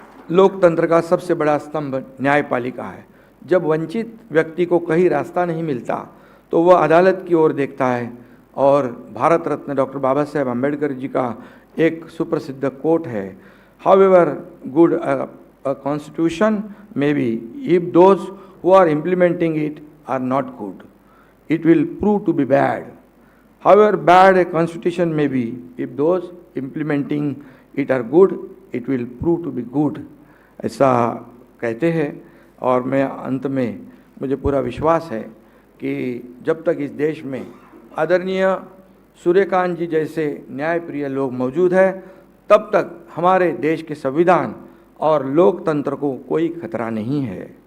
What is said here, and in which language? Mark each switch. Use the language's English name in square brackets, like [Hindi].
[Hindi] लोकतंत्र का सबसे बड़ा स्तंभ न्यायपालिका है। जब वंचित व्यक्ति को कहीं रास्ता नहीं मिलता तो वह अदालत की ओर देखता है, और भारत रत्न डॉक्टर बाबा साहेब अम्बेडकर जी का एक सुप्रसिद्ध कोट है, [English] However good a constitution may be, if those who are implementing it are not good, it will prove to be bad. However bad a constitution may be, if those implementing it are good, it will prove to be good. [Hindi] ऐसा कहते हैं। और मैं अंत में, मुझे पूरा विश्वास है कि जब तक इस देश में आदरणीय सूर्यकांत जी जैसे न्यायप्रिय लोग मौजूद हैं, तब तक हमारे देश के संविधान और लोकतंत्र को कोई खतरा नहीं है।